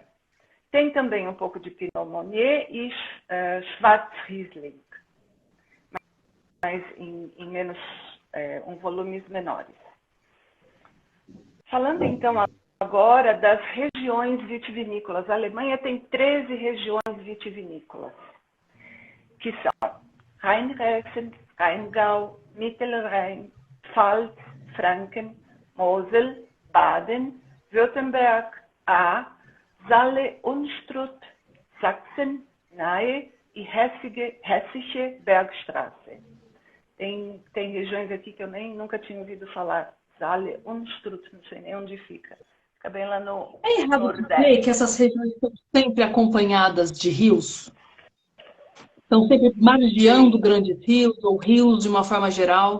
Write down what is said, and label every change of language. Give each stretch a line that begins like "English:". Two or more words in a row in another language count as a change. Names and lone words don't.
Portuguese: Tem também um pouco de Pinot Meunier e Schwarzriesling, mas em menos, volumes menores. Falando então agora das regiões vitivinícolas. A Alemanha tem 13 regiões vitivinícolas, que são Rheinhessen, Rheingau, Mittelrhein, Pfalz, Franken, Mosel, Baden, Württemberg, Saale, Unstrut, Sachsen, Nahe e Hessische Bergstraße. Tem regiões aqui que eu nunca tinha ouvido falar. Saale, Unstrut, não sei nem onde fica. Fica bem lá no É errado Nordeste. dizer que essas regiões estão sempre acompanhadas de rios? Estão sempre margeando grandes rios ou rios de uma forma geral?